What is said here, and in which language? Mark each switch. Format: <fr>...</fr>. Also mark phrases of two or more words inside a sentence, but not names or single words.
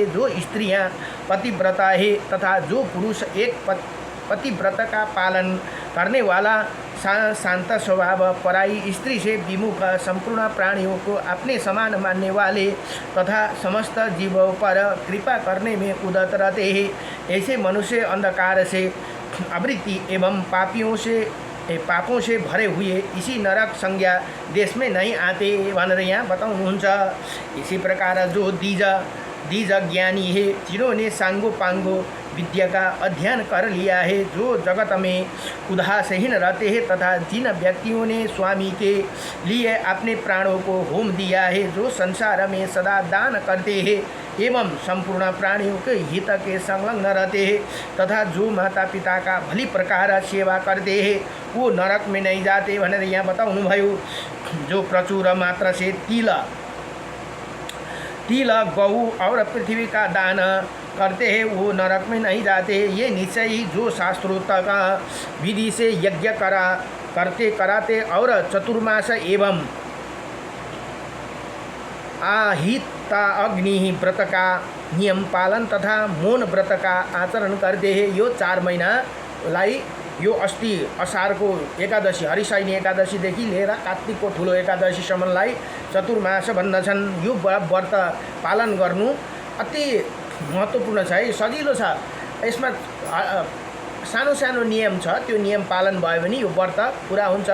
<hi>जो स्त्रियां पतिव्रता है तथा जो पुरुष एक पतिव्रत का पालन करने वाला शांत स्वभाव, पराई स्त्री से विमुख, संपूर्ण प्राणियों को अपने समान मानने वाले तथा समस्त जीवों पर कृपा करने में उदत रहते हैं, ऐसे मनुष्य अंधकार से आवृत्ति एवं पापों से भरे हुए इसी नरक संज्ञा देश में नहीं आते</hi> <ne>भनेर यहाँ बताउनुहुन्छ।</ne> <hi>इसी प्रकार जो द्विज ज्ञानी है, जिन्होंने सांगो पांगो विद्या का अध्ययन कर लिया है, जो जगत में उदासीन रहते हैं तथा जिन व्यक्तियों ने स्वामी के लिए अपने प्राणों को होम दिया है, जो संसार में सदा दान करते हैं एवं संपूर्ण प्राणियों के हित के संलग्न रहते हैं तथा जो माता पिता का भली प्रकार सेवा करते हैं, वो नरक में नहीं जाते</hi> <ne>भनेर यहाँ बताउनु भयो।</ne> <hi>जो प्रचुर मात्रा से तिल गऊ और पृथ्वी का दान करते हैं, वो नरक में नहीं जाते। ये निश्चय ही जो शास्त्रोक्त का विधि से यज्ञ कराते और चतुर्मास एवं आहिता अग्नि व्रत का नियम पालन तथा मौन व्रत का आचरण करते हैं।</hi> <ne>यो 4 महिनालाई यो अस्ति असारको एकादशी हरिशयनी एकादशीदेखि लिएर कार्तिकको ठुलो एकादशीसम्मलाई चतुर्मास भन्दछन्। यो व्रत पालन गर्नु अति महत्त्वपूर्ण छ है, सजिलो छ। यसमा सानो सानो नियम छ, त्यो नियम पालन भयो भने यो व्रत पुरा हुन्छ।</ne>